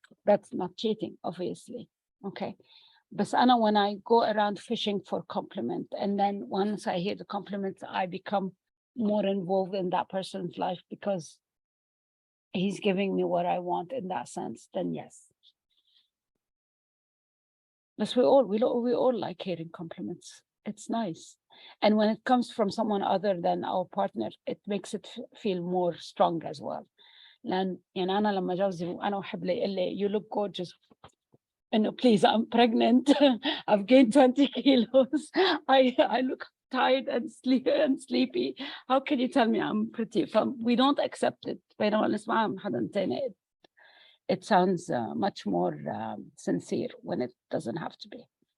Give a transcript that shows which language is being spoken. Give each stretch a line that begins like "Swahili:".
English: That's not cheating, obviously. Okay, but Anna, when I go around fishing for compliment, and then once I hear the compliments, I become more involved in that person's life because he's giving me what I want in that sense, then yes. But we all like hearing compliments. It's nice. And when it comes from someone other than our partner, it makes it feel more strong as well.
Arabic: لأن يعني أنا لما جوزي وأنا أحب لي يقول لي
English: you look gorgeous. إنه please, I'm pregnant. I've gained 20 kilos. I look tired and sleepy. How can you tell me I'm pretty? We don't accept it.
Arabic: بينما نسمعها من حدا تاني,
English: it sounds much more sincere when it doesn't have to be.